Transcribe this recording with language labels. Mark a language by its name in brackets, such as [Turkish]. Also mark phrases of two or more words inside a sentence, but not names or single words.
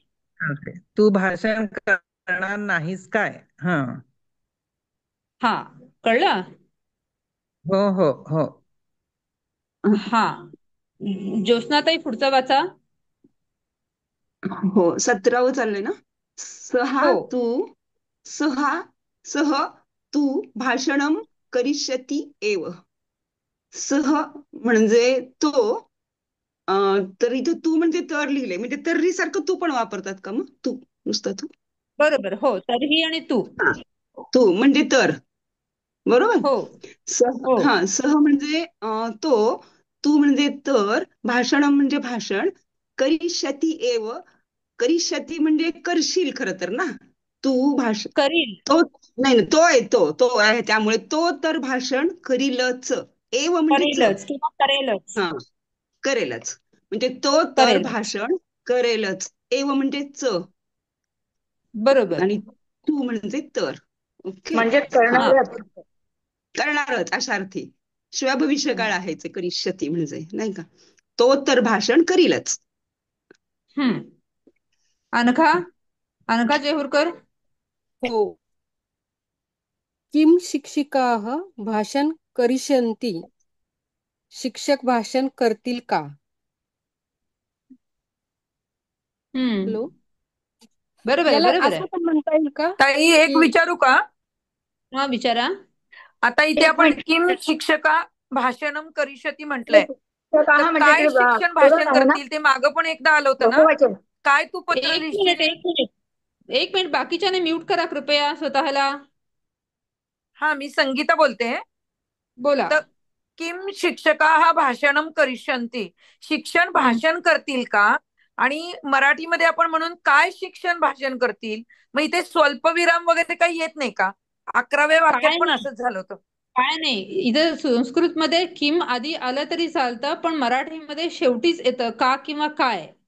[Marathi] तू भाषण करणार नाहीस काय. हा हा, कळलं? हो हो हो. हा, ज्योत्स्नाताई पुढचा वाचा. हो, 17वं चाललंय ना. [Sanskrit] सहा तू सह तू भाषणम करिष्यति एव. [Marathi] सह म्हणजे तो, तर इथं तू म्हणजे तर लिहिले, म्हणजे तर्री सारखं तू पण वापरतात का मग? तू नुसतं तू. बरोबर, हो, तरीही आणि तू. तू म्हणजे तर, बरोबर. हो सह म्हणजे तो, तू म्हणजे तर, भाषणम म्हणजे भाषण, [Sanskrit] करिष्यति एव. [Marathi] करिष्यति म्हणजे करशील खरं तर ना. तू भाषण करील. तो नाही, तो आहे, तो आहे, त्यामुळे तो तर भाषण करीलच. एव म्हणजे करेलच किंवा करेलच. हा, करेलच. म्हणजे तो तर भाषण करेलच. एव म्हणजे बरोबर. आणि तू म्हणजे तर. ओके, म्हणजे करणारच अशा अर्थी. शिवाय भविष्य काळ आहे करिष्यती म्हणजे, नाही का. तो तर भाषण करीलच. अनघा जेहूरकर. हो. [Sanskrit] किम शिक्षिकाः भाषण करिष्यन्ति. [Marathi] शिक्षक भाषण करतील का. हॅलो, बरोबर आहे, याला बरोबर असं आहे. पण म्हणता येईल का, ताई एक की विचारू का? हा विचारा. आता इथे एक आपण मिनिट. [Sanskrit] किम शिक्षका भाषणम करिष्यती [Marathi] म्हटलंय, शिक्षकाः तर म्हणजे काय ते शिक्षण प्लुरल भाषण आहे ना, करतील ते मागं पण एकदा आलं होतं ना. बहुवचन. काय तू पत्र एक मिनिट लिहिशील. एक मिनिट एक मिनिट बाकीच्याने म्यूट करा कृपया स्वतःला. हा मी संगीता बोलते. बोला. तर [Sanskrit] किम शिक्षकाः भाषणम करिष्यन्ति, [Marathi] शिक्षण भाषण करतील का. आणि मराठीमध्ये आपण म्हणून काय शिक्षण भाषण करतील. मग इथे स्वल्पविराम वगैरे काही येत नाही का. 11व्या वाक्यात काय पण नाही असंच झालं होतं. काय नाही, इथं संस्कृत मध्ये किम आधी आलं तरी चालतं, पण मराठीमध्ये शेवटीच येतं का किंवा काय.